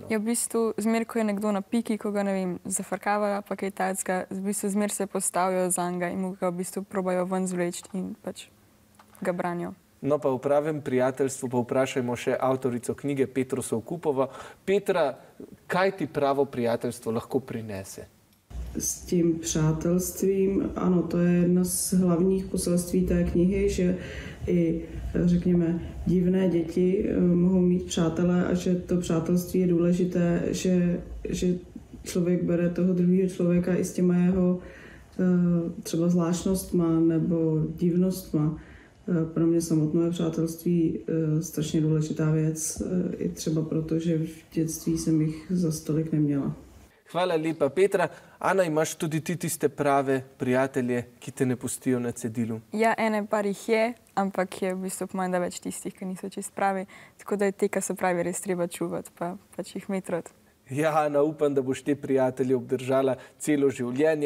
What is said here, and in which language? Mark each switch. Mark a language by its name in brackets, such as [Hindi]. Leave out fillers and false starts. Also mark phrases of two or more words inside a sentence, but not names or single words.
[Slovenian] Ja, v bistvu zmer, ko je nekdo na piki, ko ga, ne vem, zafrkavajo pa kaj takega, v bistvu zmer se postavijo zanj in mu ga v bistvu probajo ven zvleči in pač ga branijo. No pa v pravem prijateljstvu pa vprašajmo še avtorico knjige Petro Soukupovo. Petra, kaj ti pravo prijateljstvo lahko prinese? [Czech] S tím přátelstvím, ano, to je jedno z hlavních poselství té knihy, že i, řekněme, divné děti mohou mít přátelé a že to přátelství je důležité, že člověk bere toho druhého člověka i s těma jeho třeba zvláštnostma nebo divnostma. Pro mě samotné je přátelství strašně důležitá věc, i třeba proto, že v dětství jsem jich za stolik neměla. [Slovenian] Hvala lepa, Petra. Ana, imaš tudi ti tiste prave prijatelje, ki te ne pustijo na cedilu? Ja, ene par jih je, ampak je v bistvu pomanj, da več tistih, ki niso čist pravi. Tako da je te, ki so pravi, res treba čuvati, pa pač jih imeti rad. Ja, Ana, upam, da boš te prijatelje obdržala celo življenje.